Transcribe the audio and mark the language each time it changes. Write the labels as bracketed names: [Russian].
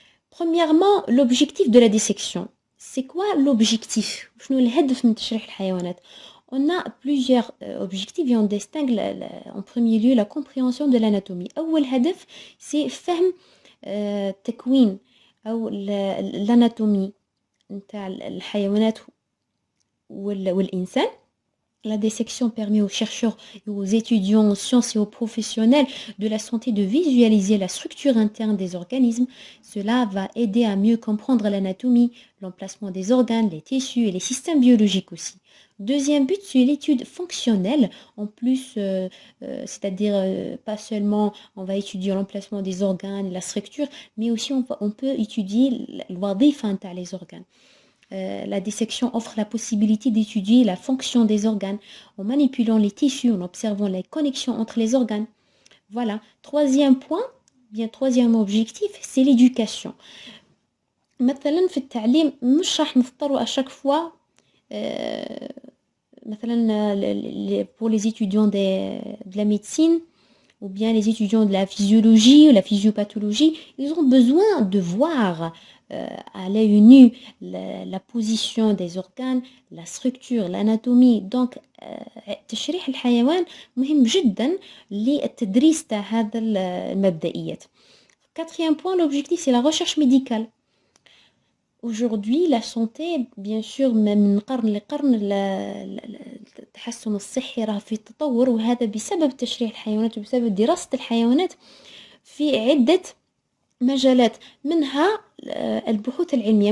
[French] Premièrement, l'objectif de la dissection. C'est quoi l'objectif؟ [Arabic] شنو الهدف من تشريح الحيوانات؟ [French] On a plusieurs objectifs et on distingue en premier lieu la compréhension de l'anatomie. [Arabic] أول هدف [French] c'est [Arabic] فهم تكوين أو l'anatomie نتاع الحيوانات والإنسان. [French] La dissection permet aux chercheurs et aux étudiants en sciences et aux professionnels de la santé de visualiser la structure interne des organismes. Cela va aider à mieux comprendre l'anatomie, l'emplacement des organes, les tissus et les systèmes biologiques aussi. Deuxième but, c'est l'étude fonctionnelle. En plus, c'est-à-dire pas seulement on va étudier l'emplacement des organes, la structure, mais aussi on peut étudier [Arabic] الوظيفة نتاع [French] les organes. La dissection offre la possibilité d'étudier la fonction des organes en manipulant les tissus, en observant les connexions entre les organes. Voilà. Troisième point, troisième objectif, c'est l'éducation. [Arabic] مثلا في التعليم مش راح نضطروا [French] à chaque fois مثلا pour les étudiants de la médecine ou bien les étudiants de la physiologie ou la physiopathologie, ils ont besoin de voir à l'œil nu la position des organes, la structure, l'anatomie. [Arabic] Donc تشريح الحيوان مهم جدا للتدريس تاع هذا المبدئيات. [French] Quatrième point, l'objectif c'est la recherche médicale. Aujourd'hui, la santé, bien sûr, [Arabic] من قرن لقرن التحسن الصحي راه في تطور، وهذا بسبب تشريح الحيوانات وبسبب دراسة الحيوانات في عدة مجالات، منها البحوث العلمية.